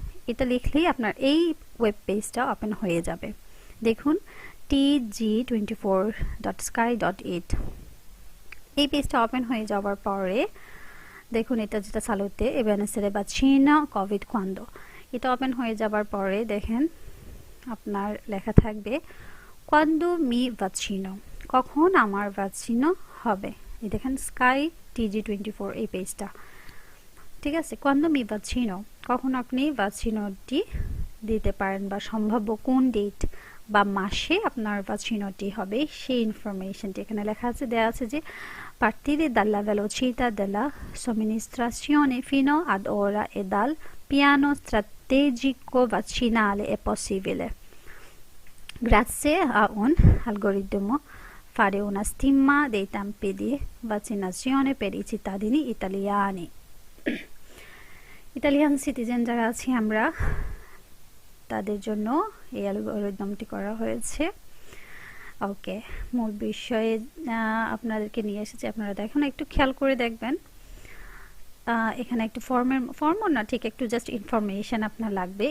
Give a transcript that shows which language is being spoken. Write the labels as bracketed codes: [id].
[bn] এটা লিখলেই আপনার এই ওয়েব পেজটা ওপেন হয়ে যাবে। দেখুন tg24.sky.it, এই পেজটা ওপেন হয়ে যাওয়ার পরে দেখুন এটা যেটা [it] সালুতে এবেনেসেরে বাচিনা কোভিড কোয়ান্ডো, [bn] এটা ওপেন হয়ে যাবার পরে দেখেন আপনার লেখা থাকবে [it] কোয়ান্ডো মি ভাচিনো, [bn] কখন আমার ভাচিনো হবে। এই দেখেন স্কাই tg24 এই পেজটা, ঠিক আছে। কোয়ান্ডো মি ভাচিনো, কখন আপনি ভাচিনোটি দিতে পারেন বা সম্ভাব্য কোন ডেট বা মাসে আপনার ভাচিনোটি হবে সেই ইনফরমেশনটি এখানে লেখা আছে, দেওয়া আছে যে [it] partire dalla velocità della somministrazione fino ad ora e dal piano strategico vaccinale è possibile, grazie a un algoritmo, fare una stima dei tempi di vaccinazione per i cittadini italiani। [bn] Italian citizen যারা আছি আমরা তাদের জন্য এই অ্যালগরিদমটি করা হয়েছে। ওকে, মূল বিষয়ে আপনাদেরকে নিয়ে এসেছি, আপনারা দেখুন একটু খেয়াল করে দেখবেন। এখানে একটু ফর্মও না, ঠিক একটু জাস্ট ইনফরমেশন আপনার লাগবে।